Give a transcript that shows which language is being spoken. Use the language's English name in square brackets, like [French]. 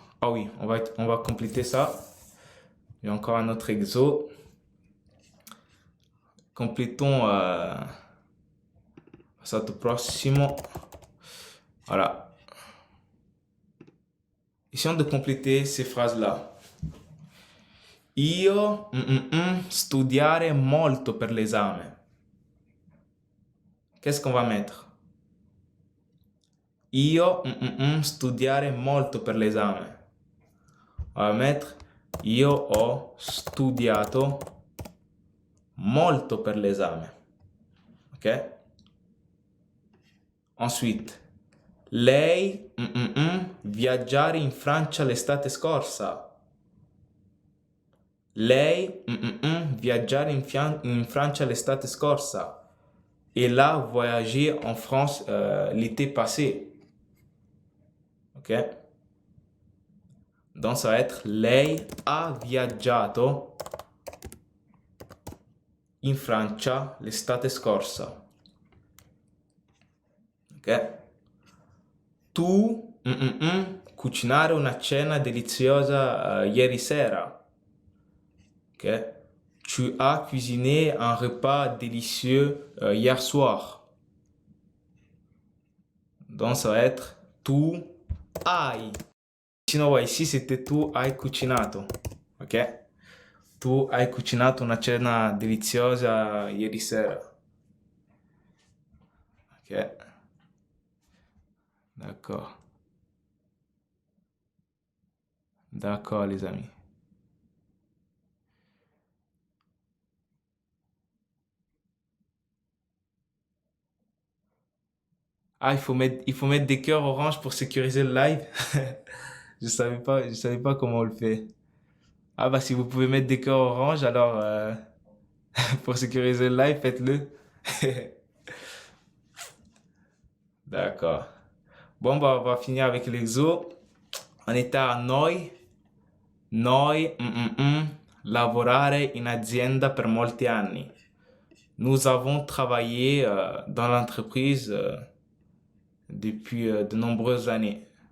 [French] Ah oui, on va compléter ça. Il y a encore un autre exo. Complétons passato prossimo. Voilà. Essayons de compléter ces phrases-là. [Italian] Io studiare molto per l'esame. [French] Qu'est-ce qu'on va mettre? [Italian] Io studiare molto per l'esame. On va mettre io ho studiato molto per l'esame. Ok? Ensuite, lei viaggiare in Francia l'estate scorsa. Lei viaggiare in Francia l'estate scorsa. [French] Elle a voyagé en France l'été passé. Ok? [Italian] Donc ça va être lei ha viaggiato in Francia l'estate scorsa. Ok? Tu cucinare una cena deliziosa ieri sera. Ok? [French] Tu as cuisiné un repas délicieux hier soir. Donc ça va être tu hai. Sinon, ici c'était tu hai cucinato. Ok? [Italian] Tu hai cucinato una cena deliziosa ieri sera. [French] Ok? D'accord. D'accord, les amis. Ah, il faut mettre des cœurs orange pour sécuriser le live. Je savais pas comment on le fait. Ah bah si vous pouvez mettre des cœurs orange, alors pour sécuriser le live, faites-le. D'accord. Bon bah on va finir avec l'exo. On était à noi. [Italian] Noi lavorare in azienda per molti anni. [French] Nous avons travaillé dans l'entreprise depuis de nombreuses années.